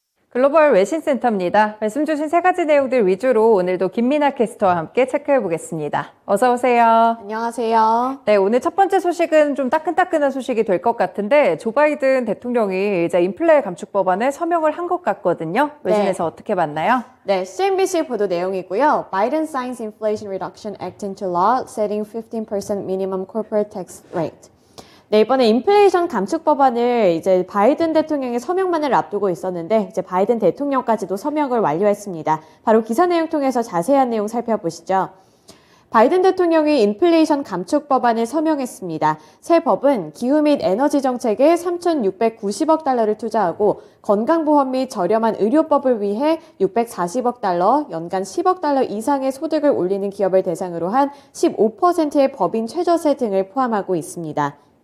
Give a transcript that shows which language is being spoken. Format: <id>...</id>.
<ko>글로벌 외신센터입니다. 말씀 주신 세 가지 내용들 위주로 오늘도 김민아 캐스터와 함께 체크해 보겠습니다. 어서 오세요. 안녕하세요. 네, 오늘 첫 번째 소식은 좀 따끈따끈한 소식이 될 것 같은데 조 바이든 대통령이 이제 인플레 감축 법안에 서명을 한 것 같거든요. 외신에서 어떻게 봤나요? 네, CNBC 보도 내용이고요.</ko> <en>Biden signs Inflation Reduction Act into law, setting 15% minimum corporate tax rate.</en> <ko>네, 이번에 인플레이션 감축 법안을 이제 바이든 대통령의 서명만을 앞두고 있었는데 이제 바이든 대통령까지도 서명을 완료했습니다. 바로 기사 내용 통해서 자세한 내용 살펴보시죠. 바이든 대통령이 인플레이션 감축 법안을 서명했습니다. 새 법은 기후 및 에너지 정책에 3,690억 달러를 투자하고 건강보험 및 저렴한 의료법을 위해 640억 달러, 연간 10억 달러 이상의 소득을 올리는 기업을 대상으로 한 15%의 법인 최저세 등을 포함하고 있습니다.</ko>